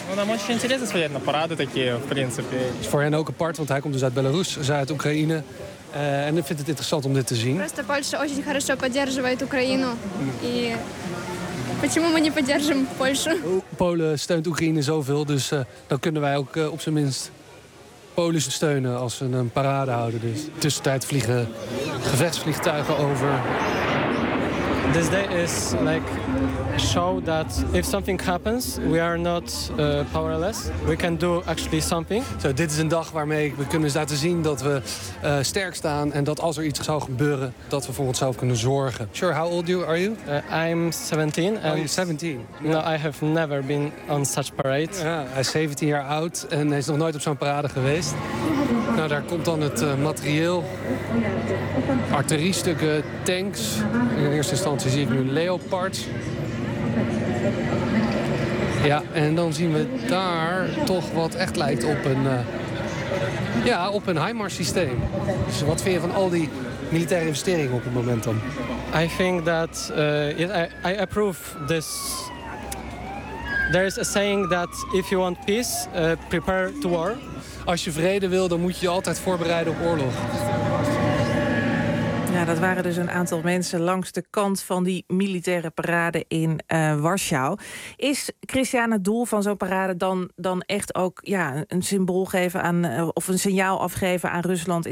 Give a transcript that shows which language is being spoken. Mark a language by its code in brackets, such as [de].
[ru] Нам очень интересно смотреть на парады такие, в принципе. [nl] Voor hen ook apart, want hij komt dus uit Belarus, zij uit Oekraïne. En ik vind het interessant om dit te zien. [ru] Просто Польша очень хорошо поддерживает Украину. И почему мы не поддержим Польшу? [nl] Polen steunt Oekraïne zoveel, dus dan kunnen wij ook op zijn minst Polen steunen als ze een parade houden. Dus tussentijd vliegen gevechtsvliegtuigen over. [en] This day is like a show that if something happens, we are not powerless. We can do actually something. [nl] So, dit is een dag waarmee we kunnen laten zien dat we sterk staan en dat als er iets zou gebeuren, dat we voor onszelf kunnen zorgen. [en] Sure, how old are you? I'm 17. And oh, you're 17? No, I have never been on such parade. [nl] Ja, hij is 17 jaar oud en hij is nog nooit op zo'n parade geweest. Nou, daar komt dan het materieel. Artilleriestukken, tanks. In eerste instantie zie ik nu Leopards. Ja, en dan zien we daar toch wat echt lijkt op een op een HIMARS systeem. Dus wat vind je van al die militaire investeringen op het moment dan? I think that I approve this. There is a saying that if you want peace, prepare to war. Als je vrede wil, dan moet je je altijd voorbereiden op oorlog. Ja, dat waren dus een aantal mensen langs de kant van die militaire parade in Warschau. Is Christiane het doel van zo'n parade dan echt ook een symbool geven aan of een signaal afgeven aan Rusland?